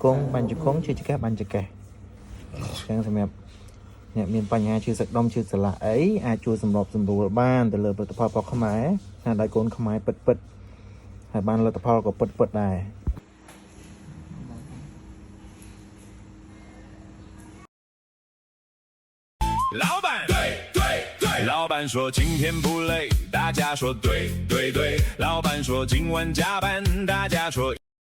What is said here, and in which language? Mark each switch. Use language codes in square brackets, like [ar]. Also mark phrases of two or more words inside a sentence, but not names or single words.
[km] ង់បាញ់ជង្គង់ឈឺចង្កេះបាញ់ចង្កេះចឹងសម្រាប់អ្នកមានបញ្ហាឈឺសាច់ដុំឈឺសន្លាក់អីអាចជួយសម្របសម្រួលបានទៅលើផលិតផលរបស់ខ្មែរណាដោយកូនខ្មែរពិតហើយបានលទ្ធផលក៏ពិតដែរ [zh] 老板，对对对，老板说今天不累，大家说对对对，老板说今晚加班，大家说。